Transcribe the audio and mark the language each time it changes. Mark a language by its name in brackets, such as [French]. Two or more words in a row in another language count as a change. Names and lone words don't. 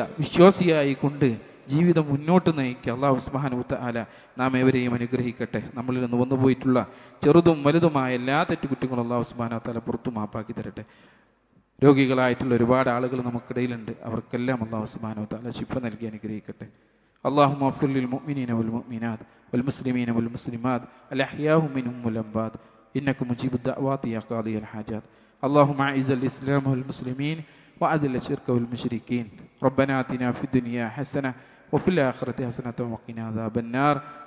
[Malayalam] വിശ്വാസിയായി കൊണ്ട് ജീവിതം മുന്നോട്ട് നയിക്കുക. [Arabic] الله سبحانه وتعالى [Malayalam] നാം ഏവരെയും അനുഗ്രഹിക്കട്ടെ. നമ്മളിൽ നിന്ന് വന്നുപോയിട്ടുള്ള ചെറുതും വലുതുമായ എല്ലാ തെറ്റുകുറ്റങ്ങളും [Arabic] الله سبحانه وتعالى [Malayalam] പുറത്തു മാപ്പാക്കി തരട്ടെ. രോഗികളായിട്ടുള്ള ഒരുപാട് ആളുകൾ നമുക്കിടയിലുണ്ട്. അവർക്കെല്ലാം [Arabic] الله سبحانه وتعالى [Malayalam] ശിഫ നൽകി അനുഗ്രഹിക്കട്ടെ. [Arabic] اللهم اغفر للمؤمنين والمؤمنات والمسلمين والمسلمات الأحياء منهم والأموات إنك مجيب الدعوات يا قاضي الحاجات. اللهم أعز الإسلام والمسلمين وأذل الشرك والمشركين. ربنا آتنا في الدنيا حسنة وفي الآخرة حسنة وقنا عذاب النار.